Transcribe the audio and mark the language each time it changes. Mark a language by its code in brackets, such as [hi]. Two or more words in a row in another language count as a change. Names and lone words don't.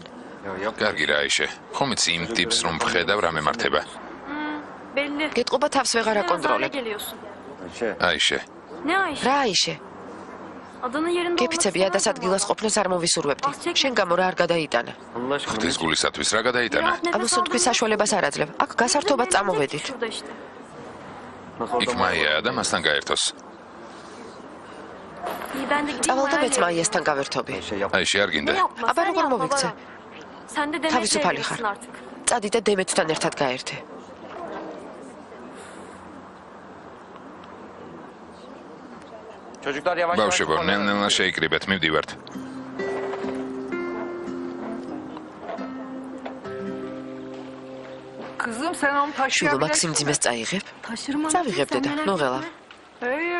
[ka] კარგი რა აიშე. ხომ იცი იმ ტიპს რომ ვხედავ რა მემართება? [tr] Belli. [ka] გეტყობა თავს ვეღარ აკონტროლებ. [tr] Geliyorsun. [ka] აიშე. [tr] Ne Ayşe? [ka] რა აიშე? [tr] Adanın yerinde [ka] გეფიცები ადას ადგილას ყოფნას არ მოვისურვებდი. შენ გამო რა არ გადაიტანა? ღვთის გულისათვის რა გადაიტანა? ამას თქვი საშუალებას არ აძლევ. აქ გასართობად წამოვედით. [tr] Şurada işte. [ka] იქ მაია და მასთან გაერთოს. [tr] İyi ben de gideyim. [ka] წავალ და Maya მეც მაიასთან გავერთობი. აიშე არ გინდა. [tr] Ne yapma? [ka] აბა [tr] sen [ka] როგორ [tr] yapma [ka] მოვიქცე? [tr] bana. Sen de demek [ka] თავისუფალი ხარ. [tr] artık. [ka] წადი და დემეთთან ერთად გაერთე. ბავშვებო, ნელ-ნელა შეიკრიბეთ, მივდივართ. [tr] Kızım sen onu [ka] შვილო [tr] taşıyabilirsin. [ka] მაქსიმ ძიმეს წაიღებ. [tr] Taşırım anne. [ka] წავიღებ დედა, ნუღელა. Hey,